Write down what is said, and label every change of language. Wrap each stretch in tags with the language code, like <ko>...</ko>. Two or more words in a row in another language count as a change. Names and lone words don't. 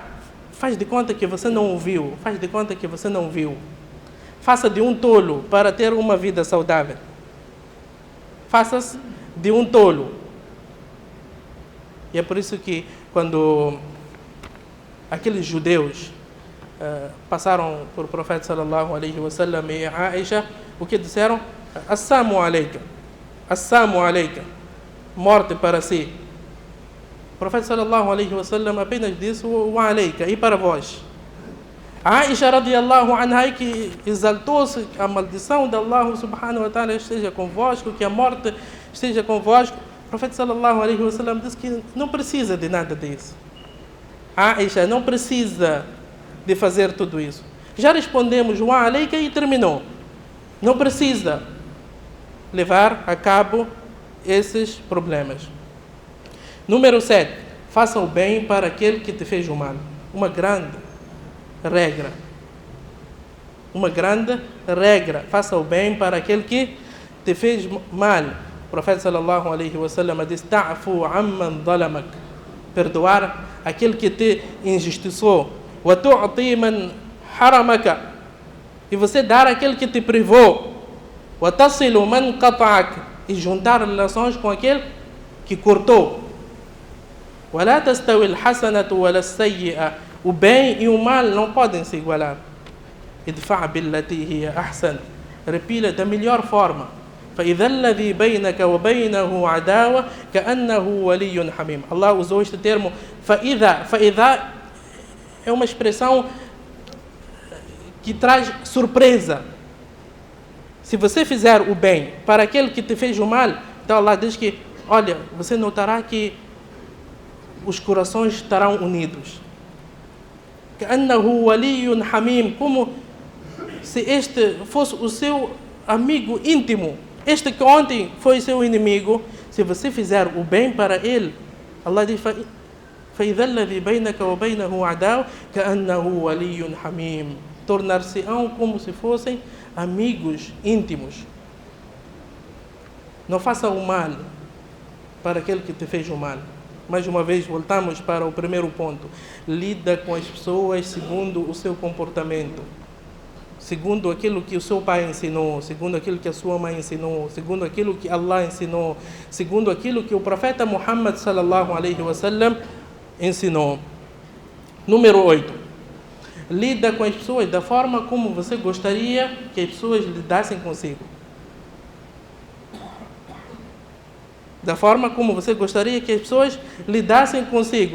<pt>Faz de conta que você não ouviu. Faz de conta que você não viu. Faça de um tolo para ter uma vida saudável. Faça-se de um tolo. E é por isso que quando aqueles judeus passaram por o profeta</pt> <ar>صلى الله عليه وسلم</ar> <pt>e a Aisha, o que disseram?</pt> <ar>السلام عليكم. السلام عليكم.</ar> <pt>Morte para si. O profeta</pt> <ar>صلى الله عليه وسلم</ar> <pt>apenas disse</pt> <ar>وعليك,</ar> <pt>e para vós. A Aisha</pt> <ar>رضي الله عنها,</ar> <pt>que exaltou-se, a maldição de Allah</pt> <ar>سبحانه وتعالى</ar> <pt>esteja convosco, que a morte esteja convosco. O profeta</pt> <ar>صلى الله عليه وسلم</ar> <pt>disse que não precisa de nada disso. A Aisha não precisa de fazer tudo isso. Já respondemos</pt> <ar>وعليك</ar> <pt>e terminou. Não precisa levar a cabo esses problemas. Número 7. Faça o bem para aquele que te fez o mal. Uma grande regra. Uma grande regra. Faça o bem para aquele que te fez mal. O profeta</pt> <ar>صلى الله عليه وسلم</ar> <pt>diz:</pt> <ar>"تعفو عمن ظلمك."</ar> <pt>Perdoar aquele que te injustiçou.</pt> <ar>"وتعطي من حرمك."</ar> <pt>E você dar aquele que te privou.</pt> <ar>"وتصل من قطعك."</ar> <pt>E juntar relações com aquele que cortou.</pt> <ar>وَلَا تَسْتَوِي الْحَسَنَةُ وَلَا السَّيِّئَةُ.</ar> <pt>O bem e o mal não podem se igualar.</pt> <ar>ادفع بالتي هي أحسن.</ar> <pt>Repila da melhor forma.</pt> <ar>فإذا الذي بينك وبينه عداوة كأنه ولي حميم.</ar> <pt>Allah usou este termo فإذا. فإذا é uma expressão que traz surpresa. Se você fizer o bem para aquele que te fez o mal, então Allah diz que, olha, você notará que os corações estarão unidos.</pt> <ar>كأنه ولي حميم.</ar> <pt>Como se este fosse o seu amigo íntimo. Este que ontem foi seu inimigo, se você fizer o bem para ele, Allah diz:</pt> <ar>فإذا الذي بينك وبينه عداوة كأنه ولي حميم.</ar> <pt>tornar-se-ão como se fossem amigos íntimos. Não faça o mal para aquele que te fez o mal. Mais uma vez, voltamos para o primeiro ponto. Lida com as pessoas segundo o seu comportamento, segundo aquilo que o seu pai ensinou, segundo aquilo que a sua mãe ensinou, segundo aquilo que Allah ensinou, segundo aquilo que o profeta Muhammad</pt> <ar>صلى الله عليه وسلم</ar> <pt>ensinou. Número 8. Lida com as pessoas da forma como você gostaria que as pessoas lidassem consigo. Da forma como você gostaria que as pessoas lidassem consigo.</pt>